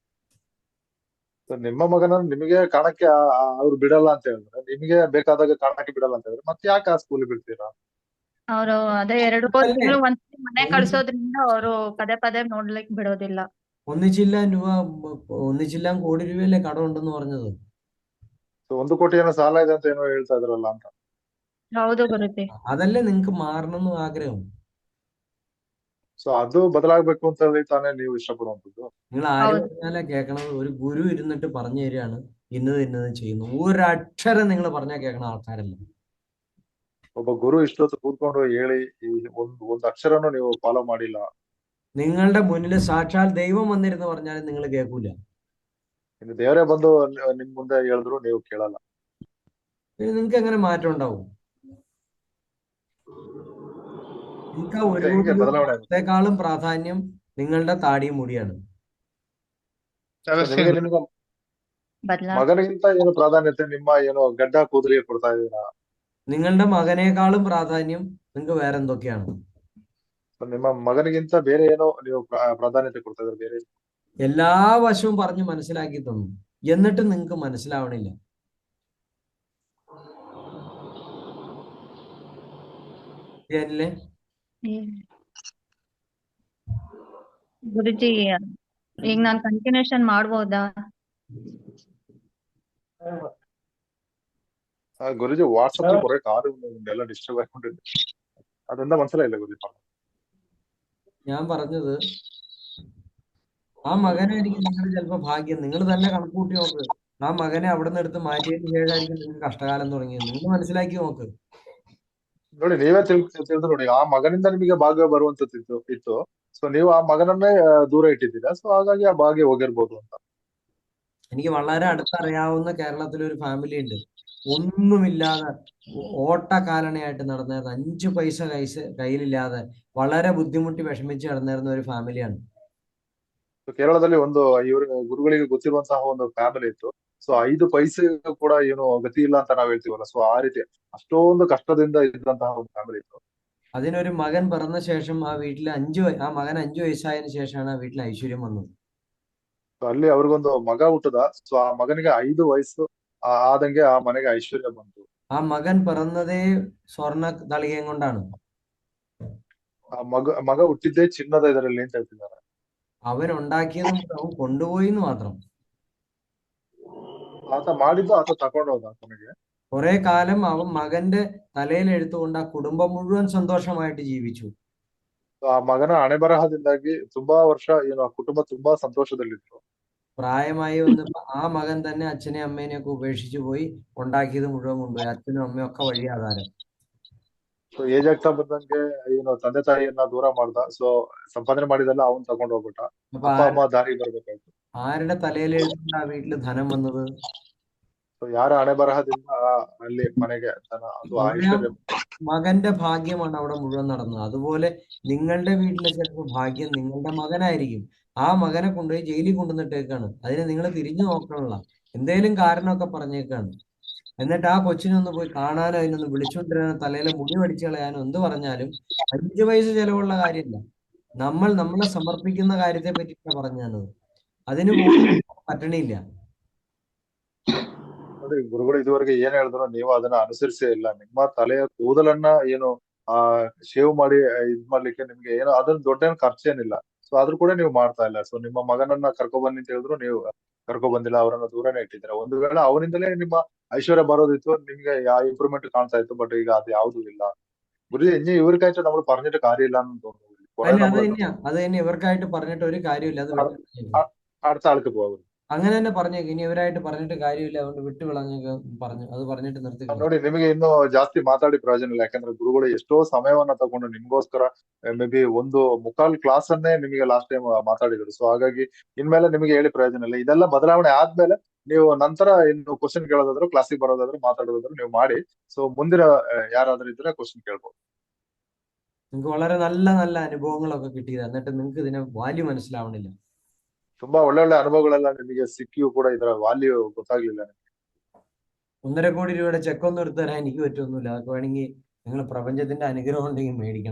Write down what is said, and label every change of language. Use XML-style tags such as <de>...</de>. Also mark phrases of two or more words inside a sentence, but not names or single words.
<kn>ಸೊ ನಿಮ್ಮ ಮಗನನ್ನ ನಿಮಗೆ ಕಾಣಕ್ಕೆ ಅವ್ರು ಬಿಡಲ್ಲ ಅಂತ ಹೇಳಿದ್ರೆ, ನಿಮಗೆ ಬೇಕಾದಾಗ ಕಾಣಕ್ಕೆ ಬಿಡಲ್ಲ ಅಂತ ಹೇಳಿದ್ರೆ ಮತ್ತೆ ಯಾಕೆ ಆ ಸ್ಕೂಲ್ ಬಿಡ್ತೀರಾ? ಅವರು ಅದೇ 2 ತಿಂಗಳು ಒಂದ್ಸತಿ ಮನೆ ಕಳ್ಸೋದ್ರಿಂದ ಅವರು ಪದೇ ಪದೇ ನೋಡ್ಲಿಕ್ ಬಿಡೋದಿಲ್ಲ.</kn> <ml>1 കോടി രൂപയല്ലേ കടം ഉണ്ടെന്ന് പറഞ്ഞത്?</ml> <kn>ಸೊ 1 ಕೋಟಿ ಏನೋ ಸಾಲ ಇದೆ ಅಂತ ಏನೋ ಹೇಳ್ತಾ ಇದ್ರಲ್ಲ ಅಂತ. ಹೌದು ಗುರುಜಿ.</kn> <ml>അതല്ലേ നിങ്ങൾക്ക് മാറണം എന്ന് ആഗ്രഹം?</ml> <kn>ಸೊ ಅದು ಬದಲಾಗಬೇಕು ಅಂತ ಹೇಳಿ ತಾನೇ ನೀವು ಇಷ್ಟಪಡುವಂತದ್ದು.</kn> <ml>നിങ്ങൾ ആര് പറഞ്ഞാലാ കേൾക്കണത്? ഒരു ഗുരു ഇരുന്നിട്ട് പറഞ്ഞു തരികയാണ് ഇന്നത് ഇന്നത് ചെയ്യുന്നു. ഒരക്ഷരം നിങ്ങൾ പറഞ്ഞാൽ കേൾക്കണ ആൾക്കാരല്ല.</ml> <kn>ಒಬ್ಬ ಗುರು ಇಷ್ಟೊತ್ತು ಕೂತ್ಕೊಂಡು ಹೇಳಿ ಒಂದು ಅಕ್ಷರನೂ ನೀವು ಫಾಲೋ ಮಾಡಿಲ್ಲ.</kn> <ml>നിങ്ങളുടെ മുന്നിൽ സാക്ഷാൽ ദൈവം വന്നിരുന്ന് പറഞ്ഞാലും നിങ്ങൾ കേൾക്കൂല.</ml> <kn>ಇನ್ನು ದೇವರೇ ಬಂದು ನಿಮ್ ಮುಂದೆ ಹೇಳಿದ್ರು ನೀವು ಕೇಳಲ್ಲ.</kn> <ml>നിങ്ങൾക്ക് എങ്ങനെ മാറ്റം ഉണ്ടാവും? നിങ്ങൾക്ക്</ml> <kn>ಹೆಂಗೆ ಬದಲಾವಣೆ ಆಗುತ್ತೆ?</kn> <ml>ഒരേക്കാളും പ്രാധാന്യം നിങ്ങളുടെ താടിയും മുടിയാണ്.</ml> <kn>ನಿಮಗೆ ನಿಮ್ಮ ಮಗನಿಗಿಂತ ಏನು ಪ್ರಾಧಾನ್ಯತೆ ನಿಮ್ಮ ಏನು ಗಡ್ಡ ಕೂದಲಿಗೆ ಕೊಡ್ತಾ ಇದ್ದೀರಾ?</kn> <ml>നിങ്ങളുടെ മകനേക്കാളും പ്രാധാന്യം നിങ്ങൾക്ക് വേറെ എന്തൊക്കെയാണ്?</ml> <kn>ನಿಮ್ಮ ಮಗನಿಗಿಂತ ಬೇರೆ ಏನೋ ನೀವು ಪ್ರಾಧಾನ್ಯತೆ ಕೊಡ್ತಾ ಇದ್ರೆ ಬೇರೆ</kn> <ml>എല്ലാ വശവും പറഞ്ഞ് മനസ്സിലാക്കി തന്നു, എന്നിട്ടും നിങ്ങൾക്ക് മനസ്സിലാവണില്ല. ശരിയല്ലേ?</ml> <kn>ಗುರುಜಿ, ಈಗ ನಾನ್ ಕಂಟಿನ್ಯೂಷನ್ ಮಾಡ್ಬೋದಾ?</kn> <ml>ಗುರುಜಿ ವಾಟ್ಸಪ್ കുറെ കാറ് എല്ലാം ഡിസ്റ്റർബ് ആയിക്കൊണ്ടിരുന്നു. അതെന്താ മനസ്സിലായില്ല ഗുരുജി? ഞാൻ പറഞ്ഞത്, ആ മകനായിരിക്കും നിങ്ങൾ ചിലപ്പോ ഭാഗ്യം. നിങ്ങൾ തന്നെ കണക്ക് കൂട്ടി നോക്ക്. ആ മകനെ അവിടെ നിന്ന് എടുത്ത് മാറ്റിയതിന് ശേഷമായിരിക്കും നിങ്ങൾക്ക് കഷ്ടകാലം തുടങ്ങിയത്. നിങ്ങൾ മനസ്സിലാക്കി നോക്ക്.</ml> <kn>ನೋಡಿ ನೀವೇ ತಿಳಿದು ನೋಡಿ, ಆ ಮಗನಿಂದ ನಿಮಗೆ ಭಾಗ್ಯ ಬರುವಂತದ್ದು ಇತ್ತು. ಸೊ ನೀವು ಆ ಮಗನನ್ನೇ ದೂರ ಇಟ್ಟಿದ್ದೀರಾ. ಸೊ ಹಾಗಾಗಿ ಆ ಭಾಗ್ಯ ಹೋಗಿರ್ಬೋದು ಅಂತ.</kn> <ml>എനിക്ക് വളരെ അടുത്തറിയാവുന്ന കേരളത്തിലൊരു ഫാമിലി ഉണ്ട്. ഒന്നുമില്ലാതെ ഓട്ടക്കാലണയായിട്ട് നടന്നായിരുന്നു. 5 പൈസ കയ്യിലില്ലാതെ വളരെ ബുദ്ധിമുട്ടി വിഷമിച്ച് നടന്നിരുന്ന ഒരു ഫാമിലിയാണ്.</ml> <kn>ಕೇರಳದಲ್ಲಿ ಇವರು ಗುರುಗಳಿಗೆ ಗೊತ್ತಿರುವಂತಹ ಒಂದು ಫ್ಯಾಮಿಲಿ ಇತ್ತು. ಸೊ 5 ಪೈಸೆ ಕೂಡ ಏನು ಗತಿ ಇಲ್ಲ ಅಂತ ನಾವ್ ಹೇಳ್ತೀವಲ್ಲ, ಸೊ ಆ ರೀತಿ ಅಷ್ಟೊಂದು ಕಷ್ಟದಿಂದ ಇದ್ದಂತಹ ಒಂದು ಫ್ಯಾಮಿಲಿ ಇತ್ತು.</kn> <ml>അതിനൊരു മകൻ പിറന്ന ശേഷം ആ വീട്ടിൽ ആ മകൻ 5 വയസ്സായതിനു ശേഷമാണ് ആ വീട്ടിൽ ഐശ്വര്യം വന്നത്.</ml> <kn>ಅಲ್ಲಿ ಅವ್ರಿಗೊಂದು ಮಗ ಹುಟ್ಟದ. ಸೊ ಆ ಮಗನಿಗೆ 5 ವಯಸ್ಸು ಆದಂಗೆ ಆ ಮನೆಗೆ ಐಶ್ವರ್ಯ ಬಂತು.</kn> <ml>ആ മകൻ പിറന്നതേ സ്വർണ്ണ തളികയും കൊണ്ടാണ്.</ml> <kn>ಆ ಮಗ ಹುಟ್ಟಿದ್ದೇ ಚಿನ್ನದ ಇದರಲ್ಲಿ ಅಂತ ಹೇಳ್ತಿದ್ದಾರೆ.</kn> <ml>അവൻ ഉണ്ടാക്കിയതും അവൻ കൊണ്ടുപോയി എന്ന് മാത്രം.</ml> <kn>ಆತ ಮಾಡಿದ್ದು ಆತ ತಗೊಂಡೋದ ಕೊನೆಗೆ.</kn> <ml>കുറെ കാലം അവൻ മകന്റെ തലയിൽ എടുത്തുകൊണ്ട് ആ കുടുംബം മുഴുവൻ സന്തോഷമായിട്ട് ജീവിച്ചു.</ml> <kn>So, ಆ ಮಗನ ಹಣೆ ಬರಹದಿಂದಾಗಿ ತುಂಬಾ ವರ್ಷ ಏನು ಆ ಕುಟುಂಬ ತುಂಬಾ ಸಂತೋಷದಲ್ಲಿದ್ರು.</kn> <ml>പ്രായമായി വന്നപ്പോ ആ മകൻ തന്നെ അച്ഛനെയും അമ്മേനെയൊക്കെ ഉപേക്ഷിച്ചു പോയി, ഉണ്ടാക്കിയത് മുഴുവൻ കൊണ്ടുപോയി. അച്ഛനും അമ്മയും ഒക്കെ വഴി ആധാരം.</ml> <kn>ಸೊ ಏಜ್ ಆಗ್ತಾ ಬಂದಂಗೆ ಏನು ತಂದೆ ತಾಯಿಯನ್ನ ದೂರ ಮಾಡ್ದ. ಸೊ ಸಂಪಾದನೆ ಮಾಡಿದೆಲ್ಲ ಅವನ್ ತಗೊಂಡ್ ಹೋಗ್ಬಿಟ್ಟ.</kn> <ml>അപ്പൊ</ml> <kn>ಅಪ್ಪ ಅಮ್ಮ ದಾರಿ ಬರ್ಬೇಕಾಯ್ತು.</kn> <ml>ആരുടെ തലയിലെഴുത്തുകൊണ്ട് ആ വീട്ടില് ധനം വന്നത്?</ml> <kn>ಸೊ ಯಾರ ಹಣೆ ಬರಹದಿಂದ ಅಲ್ಲಿ ಮನೆಗೆ ಧನ ಅದು</kn> <ml>അവിടെ ആ</ml> <kn>ಐಶ್ವರ್ಯ.</kn> <ml>മകന്റെ ഭാഗ്യമാണ് അവിടെ മുഴുവൻ നടന്നത്. അതുപോലെ നിങ്ങളുടെ വീട്ടിലെ ചിലപ്പോൾ ഭാഗ്യം നിങ്ങളുടെ മകനായിരിക്കും. ആ മകനെ കൊണ്ടുപോയി ജയിലിൽ കൊണ്ടുവന്നിട്ടേക്കാണ്. അതിന് നിങ്ങൾ തിരിഞ്ഞു നോക്കണല്ല. എന്തേലും കാരണമൊക്കെ പറഞ്ഞേക്കാണ്. എന്നിട്ട് ആ കൊച്ചിനൊന്ന് പോയി കാണാനോ അതിനൊന്ന് വിളിച്ചുകൊണ്ടിരാനോ തലയിലെ മുടി വടിച്ചു കളയാനോ എന്ത് പറഞ്ഞാലും 5 പൈസ ചെലവുള്ള കാര്യമില്ല. നമ്മളെ സമർപ്പിക്കുന്ന കാര്യത്തെ പറ്റിയിട്ടാണ് പറഞ്ഞത്. അതിന് പോലും പറ്റണില്ല.</ml> <kn>ನೋಡಿ ಗುರುಗಳು ಇದುವರೆಗೆ ಏನ್ ಹೇಳಿದ್ರು ನೀವು ಅದನ್ನ ಅನುಸರಿಸೇ ಇಲ್ಲ. ನಿಮ್ಮ ತಲೆಯ ಕೂದಲನ್ನ ಏನು ಶೇವ್ ಮಾಡಿ ಇದ್ ಮಾಡ್ಲಿಕ್ಕೆ ನಿಮ್ಗೆ ಏನೋ ಅದನ್ನ ದೊಡ್ಡ ಖರ್ಚೇನಿಲ್ಲ. ಸೊ ಆದ್ರೂ ಕೂಡ ನೀವು ಮಾಡ್ತಾ ಇಲ್ಲ. ಸೊ ನಿಮ್ಮ ಮಗನನ್ನ ಕರ್ಕೊಬನ್ನಿ ಅಂತ ಹೇಳಿದ್ರು ನೀವು ಕರ್ಕೊಬಂದಿಲ್ಲ, ಅವರನ್ನ ದೂರನೇ ಇಟ್ಟಿದ್ದೀರಾ. ಒಂದು ವೇಳೆ ಅವನಿಂದಲೇ ನಿಮ್ಮ ಐಶ್ವರ್ಯ ಬರೋದಿತ್ತು, ನಿಮ್ಗೆ ಇಂಪ್ರೂವ್ಮೆಂಟ್ ಕಾಣ್ತಾ ಇತ್ತು. ಬಟ್ ಈಗ അത് ಯಾವ್ದು ಇಲ್ಲ.</kn> <ml>ഗുരുജി ഇനി ഇവർക്കായിട്ട് നമ്മൾ പറഞ്ഞിട്ട് കാര്യമില്ല എന്ന് തോന്നുന്നു. കുറെ അല്ല, നമ്മൾ അത് തന്നെ ഇവർക്കായിട്ട് പറഞ്ഞിട്ട് ഒരു കാര്യമില്ല. അത് അടുത്ത ആൾക്ക് പോകാം. അങ്ങനെ തന്നെ പറഞ്ഞേക്ക്. ഇനി ഇവരായിട്ട് പറഞ്ഞിട്ട് കാര്യമില്ല, അതുകൊണ്ട് വിട്ടു കളഞ്ഞേക്ക് പറഞ്ഞു. ಅದು പറഞ്ഞിട്ട് നിർത്തി.</ml> <kn>ನೋಡಿ ನಿಮಗೆ ಇನ್ನು ಜಾಸ್ತಿ ಮಾತಾಡಿ ಪ್ರಯೋಜನ ಇಲ್ಲ. ಯಾಕಂದ್ರೆ ಗುರುಗಳು ಎಷ್ಟೋ ಸಮಯವನ್ನ ತಗೊಂಡು ನಿಮ್ಗೋಸ್ಕರ</kn> <en>may be</en> <kn>1.25 ಕ್ಲಾಸ್ ಅನ್ನೇ ನಿಮಗೆ</kn> <en>last time</en> <kn>ಮಾತಾಡಿದ್ರು. ಸೊ ಹಾಗಾಗಿ ಇನ್ಮೇಲೆ ನಿಮಗೆ ಹೇಳಿ ಪ್ರಯೋಜನ ಇಲ್ಲ. ಇದೆಲ್ಲ ಬದಲಾವಣೆ ಆದ್ಮೇಲೆ ನೀವು ನಂತರ ಇನ್ನು ಕ್ವಶನ್ ಕೇಳೋದಾದ್ರು, ಕ್ಲಾಸಿಗೆ ಬರೋದಾದ್ರು, ಮಾತಾಡೋದಾದ್ರು ನೀವು ಮಾಡಿ. ಸೊ ಮುಂದಿನ ಯಾರಾದ್ರೂ ಇದ್ರೆ ಕ್ವಶನ್ ಕೇಳ್ಬೋದು.</kn> <ml>നിങ്ങൾക്ക് വളരെ നല്ല നല്ല അനുഭവങ്ങളൊക്കെ കിട്ടിയത്, എന്നിട്ട് നിങ്ങൾക്ക് ഇതിനെ വാല്യൂ മനസ്സിലാവണില്ല.</ml> <kn>ತುಂಬಾ ಒಳ್ಳೆ ಅನುಭವಗಳೆಲ್ಲ ನಿಮಗೆ ಸಿಕ್ಕಿಯೂ ಕೂಡ ಇದರ ವ್ಯಾಲ್ಯೂ ಗೊತ್ತಾಗ್ಲಿಲ್ಲ.</kn> <ml>1.5 കോടി രൂപയുടെ ചെക്ക് ഒന്നും എടുത്തു തരാൻ എനിക്ക് പറ്റൊന്നുമില്ല. അതൊക്കെ വേണമെങ്കിൽ നിങ്ങൾ പ്രപഞ്ചത്തിന്റെ അനുഗ്രഹം ഉണ്ടെങ്കിൽ മേടിക്കണം.</ml>